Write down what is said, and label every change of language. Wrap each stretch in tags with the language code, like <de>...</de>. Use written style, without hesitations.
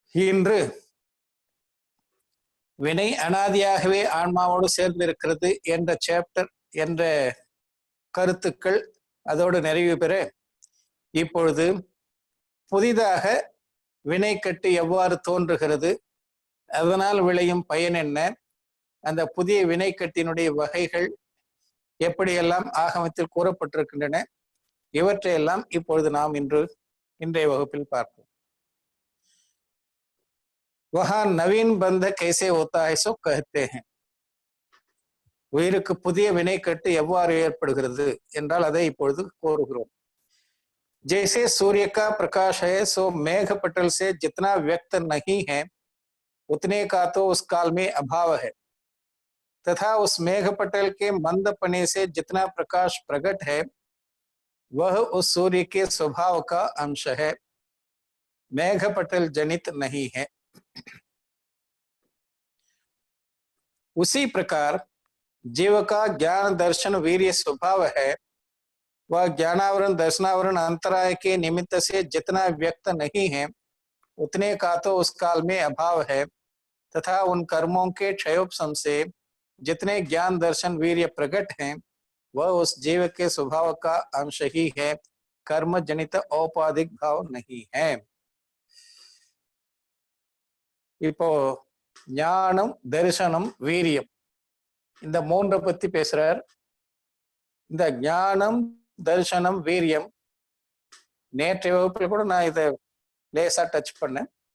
<ta>இன்று வினை அனாதியாகவே ஆன்மாவோடு சேர்ந்திருக்கிறது என்ற சாப்டர் என்ற கருத்துக்கள் அதோடு நிறைவு பெற, இப்பொழுது புதிதாக வினைக்கட்டு எவ்வாறு தோன்றுகிறது, அதனால் விளையும் பயன் என்ன, அந்த புதிய வினைக்கட்டினுடைய வகைகள் எப்படியெல்லாம் ஆகமத்தில் கூறப்பட்டிருக்கின்றன, இவற்றையெல்லாம் இப்பொழுது நாம் இன்றைய வகுப்பில் பார்ப்போம்.</ta> <hi>वहां नवीन बंध कैसे होता है सो कहते हैं.</hi> <ta>உயிருக்கு புதிய வினைக்கட்டு எவ்வாறு ஏற்படுகிறது என்றால் அதை இப்பொழுது கூறுகிறோம்.</ta> <hi>जैसे सूर्य का प्रकाश है सो मेघ पटल से जितना व्यक्त नहीं है उतने का तो उस काल में अभाव है, तथा उस मेघ पटल के मंदपने से जितना प्रकाश प्रकट है वह उस सूर्य के स्वभाव का अंश है, मेघ पटल जनित नहीं है. उसी प्रकार जीव का ज्ञान दर्शन वीर्य स्वभाव है, वह ज्ञानावरण दर्शनावरण अंतराय के निमित्त से जितना व्यक्त नहीं है उतने का तो उस काल में अभाव है, तथा उन कर्मों के क्षयोपशम से जितने ज्ञान दर्शन वीर्य प्रकट हैं वह उस जीव के स्वभाव का अंश ही है, कर्म जनित औपाधिक भाव नहीं है.</hi> <ta>இப்போ ஞானம், தரிசனம், வீரியம் இந்த மூன்றை பத்தி பேசுறார். இந்த ஞானம், தரிசனம், வீரியம் நேற்றைய வகுப்பில் கூட நான் இதை லேசா டச் பண்ணேன்.</ta>